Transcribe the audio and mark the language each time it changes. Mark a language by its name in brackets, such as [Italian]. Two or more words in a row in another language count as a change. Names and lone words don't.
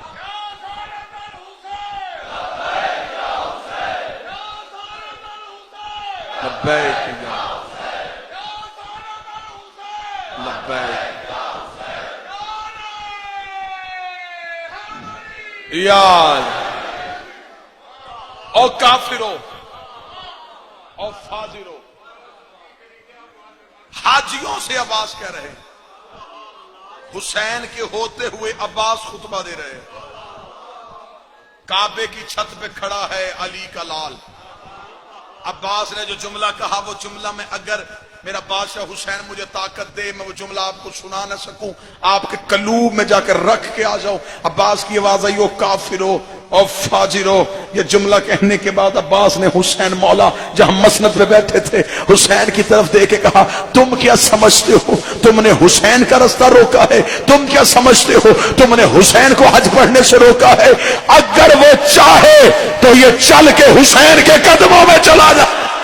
[Arabic] لبیک لبیک [Urdu] یاد او کافرو او فاجرو. حاجیوں سے عباس کہہ رہے ہیں. حسین کے ہوتے ہوئے عباس خطبہ دے رہے ہیں. کعبے کی چھت پہ کھڑا ہے علی کا لال. عباس نے جو جملہ کہا وہ جملہ میں اگر میرا بادشاہ حسین مجھے طاقت دے میں وہ جملہ آپ کو سنا نہ سکوں آپ کے قلوب میں جا کر رکھ کے آ جاؤں. عباس کی آواز آئی او کافرو او فاجرو. یہ جملہ کہنے کے بعد عباس نے حسین مولا جہاں مسند پہ بیٹھے تھے حسین کی طرف دے کے کہا تم کیا سمجھتے ہو تم نے حسین کا رستہ روکا ہے. تم کیا سمجھتے ہو تم نے حسین کو حج پڑھنے سے روکا ہے. اگر وہ چاہے تو یہ چل کے حسین کے قدموں میں چلا جائے.